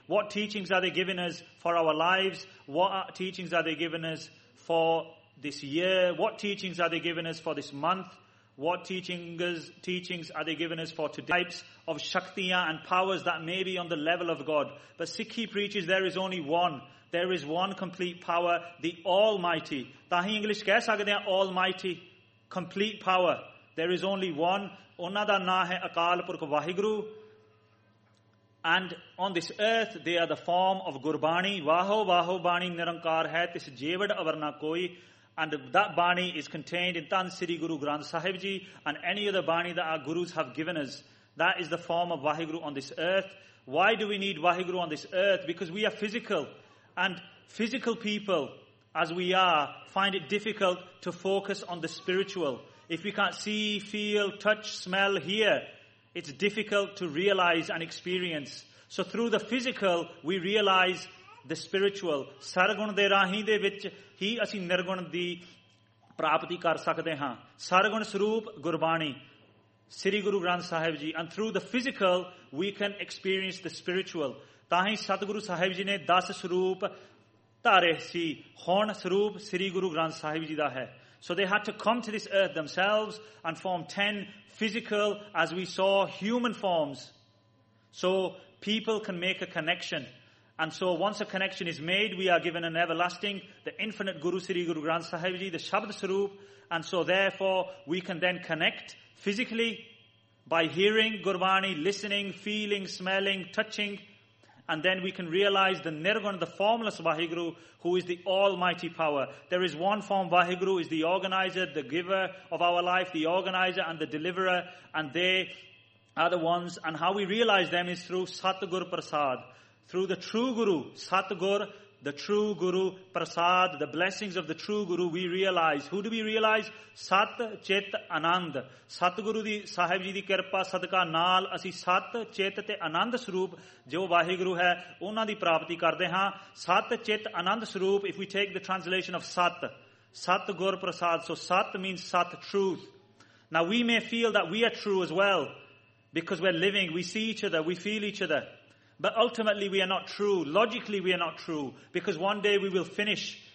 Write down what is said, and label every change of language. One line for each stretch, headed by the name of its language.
English: What teachings are they giving us for our lives? What teachings are they giving us for this year? What teachings are they giving us for this month? What teachings are they giving us for today? Types of shaktiya and powers that may be on the level of God. But Sikhi preaches there is only one. There is one complete power, the Almighty.
Punjabi: ਤਾਹੀ English ਕਹਿ ਸਕਦੇ ਹੈਂ
English: Almighty, complete power. There is only one.
Punjabi: ਉਨ੍ਹਾਂ ਦਾ ਨਾਮ ਹੈ Akal Purakh Waheguru.
English: And on this earth, they are the form of Gurbani.
Punjabi: Waho waho bani nirankar hai tis jevad avarna koi.
English: And that Bani is contained in Tan Sri Guru Granth Sahib Ji and any other Bani that our Gurus have given us. That is the form of Wahiguru on this earth. Why do we need Wahiguru on this earth? Because we are physical. And physical people, as we are, find it difficult to focus on the spiritual. If we can't see, feel, touch, smell, hear, it's difficult to realize and experience. So through the physical, we realize the spiritual
Punjabi: ਸਰਗੁਣ ਦੇ ਰਾਹੀ ਦੇ ਵਿਚ ਹੀ ਅਸੀ ਨਿਰਗੁਣ ਦੀ ਪ੍ਰਾਪਤੀ ਕਰ ਸਕਦੇ ਹਾ ਸਰਗੁਣ ਸਵਰੂਪ ਗੁਰਬਾਣੀ ਸ੍ਰੀ Guru Granth Sahib ji
English: and through the physical we can experience the spiritual
Punjabi: ਤਾਹੀ ਸਤਿਗੁਰੂ ਸਾਹਿਬ ਜੀ ਨੇ 10 ਸਵਰੂਪ ਧਾਰੇ ਸੀ ਹੁਣ ਸਵਰੂਪ ਸ੍ਰੀ ਗੁਰੂ ਗ੍ਰੰਥ ਸਾਹਿਬ ਜੀ ਦਾ ਹੈ
English: So they had to come to this earth themselves and form 10 physical, as we saw, human forms. So people can make a connection. And so once a connection is made, we are given an everlasting, the infinite Guru Sri Guru Granth Sahib Ji, the Shabd Sarup. And so therefore, we can then connect physically by hearing Gurbani, listening, feeling, smelling, touching. And then we can realize the Nirguna, the formless Vaheguru, who is the almighty power. There is one form Vaheguru, is the organizer, the giver of our life, the organizer and the deliverer. And they are the ones. And how we realize them is through Satgur Prasad. Through the true Guru, Satgur, the true Guru, Prasad, the blessings of the true Guru, we realize. Who do we realize?
Punjabi: ਸਤ, ਚੇਤ, ਅਨੰਦ. ਸਤਿਗੁਰੂ ਦੀ ਸਾਹਿਬ ਜੀ ਦੀ ਕਿਰਪਾ, ਸਦਕਾ, ਨਾਲ, ਅਸੀ ਸਤ, ਚੇਤ, ਤੇ, ਅਨੰਦ, ਸਰੂਪ, ਜੋ ਵਾਹਿਗੁਰੂ ਹੈ, ਉਨ੍ਹਾਂ ਦੀ ਪ੍ਰਾਪਤੀ ਕਰਦੇ ਹਾਂ.
English: Sat, Chet, Anand, Sroop, if we take the translation of Sat, Satgur, Prasad, so Sat means Sat, truth. Now we may feel that we are true as well, because we're living, we see each other, we feel each other. But ultimately we are not true. Logically we are not true. Because one day we will finish.